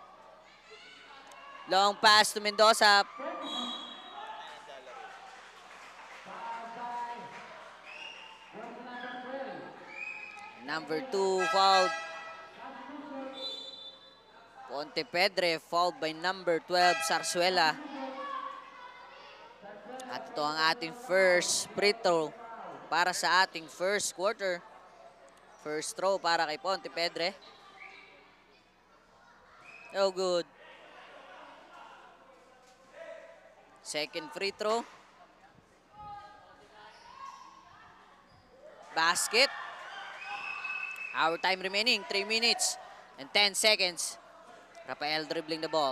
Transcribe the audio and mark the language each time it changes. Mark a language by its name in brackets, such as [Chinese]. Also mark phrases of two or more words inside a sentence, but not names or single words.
[English] Long pass to Mendoza. Number 2 fouled. Pontepedre fouled by number 12, Sarsuela. [Filipino] At ito ang ating [English] first free throw [Filipino] para sa ating [English] first quarter. First throw [Filipino] para kay [English] Pontepedre. No good. Second free throw. Basket. Our time remaining, 3 minutes and 10 seconds. Rafael dribbling the ball.